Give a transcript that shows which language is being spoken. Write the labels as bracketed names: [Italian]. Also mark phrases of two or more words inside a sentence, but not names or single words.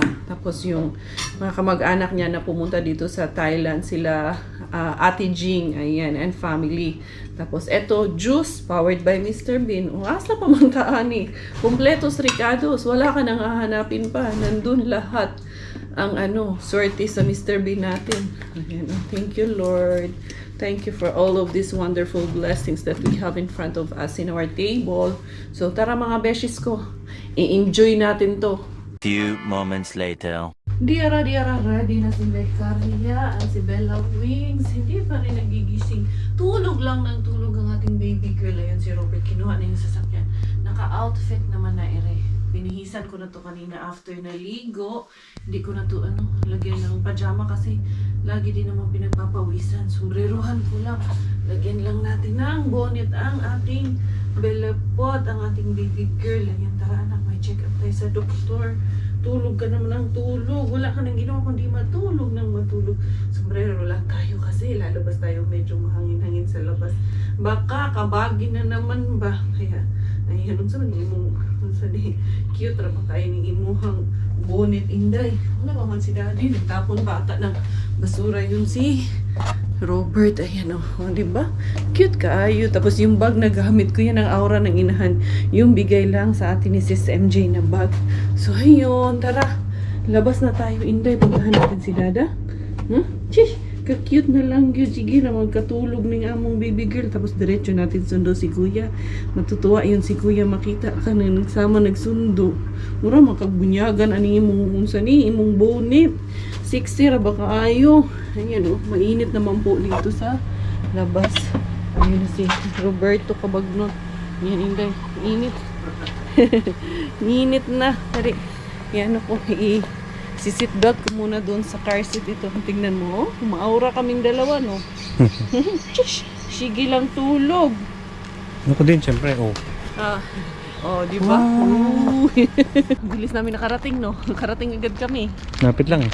[Filipino] Tapos yung mga kamag-anak niya na pumunta dito sa Thailand, sila Ate Jing, ayan, and family. Tapos eto, juice, powered by Mr. [Cebuano] Bean. O, asa pa man kaani. [Filipino] Kompletos Ricados, wala ka nang hahanapin pa. Nandun lahat ang swerte sa Mr. Bean natin. Ayan, [English] thank you, Lord. Thank you for all of these wonderful blessings that we have in front of us in our table. [Filipino] So tara mga beshes ko, i-enjoy natin to. [English] Few moments later. [Filipino] Diara, ready na si Beccaria at si Bella Wings. Hindi pa rin nagigising. Tulog lang ng tulog ang ating baby girl. Ayun si Robert, kinuha na yung sasakyan. Naka-outfit naman na ere. Binihisan ko na to kanina after naligo. Hindi ko na to lagyan ng pajama kasi lagi din naman pinagpapawisan. Sombrerohan ko lang. Lagyan lang natin ng bonnet ang ating Bella Pot, ang ating baby girl. Ayan, tara anak, may check up tayo sa doktor. Tulog ka naman ng tulog. Wala ka nang ginawa kundi matulog ng matulog. Sombrero lang tayo kasi lalabas tayo, medyo mahangin-hangin sa labas. Baka kabagin na naman ba? Kaya, ayan, [Cebuano] unsa man imong, unsa ni cute ra pa kayo ni imuhang bonnet, inday. [Filipino] Wala pa man si daddy, nagtapon bata ng basura yun si Robert. Ayan o, diba? Cute kaayo. Tapos yung bag na gamit ko, yan ang aura ng inahan. Yung bigay lang sa atin ni Sis MJ na bag. So ayun, tara. Labas na tayo, inday. Puntahan natin si Dada. Chish! Ka-cute na lang yun. [Cebuano] Sige na, magkatulog ng among baby girl. [Filipino] Tapos diretso natin sundo si Kuya. Matutuwa yun si Kuya makita ka na nagsama nagsundo. [Cebuano] Mura makagbunyagan ani imong unsa ni imong bonnet. 60 ra ba kaayo? [Filipino] Ayan oh, mainit naman po dito sa labas. Ayun na si Roberto Cabagnot. Yan inday, init. Init na. Tari. Yan ako, si-sit back ko muna doon sa car seat ito. Tingnan mo, oh. Maaura kaming dalawa, no? Sige lang tulog. Ako din, syempre, oh. Di ba? Wow. Bilis namin nakarating, no? Nakarating agad kami. [Cebuano] Napit lang eh.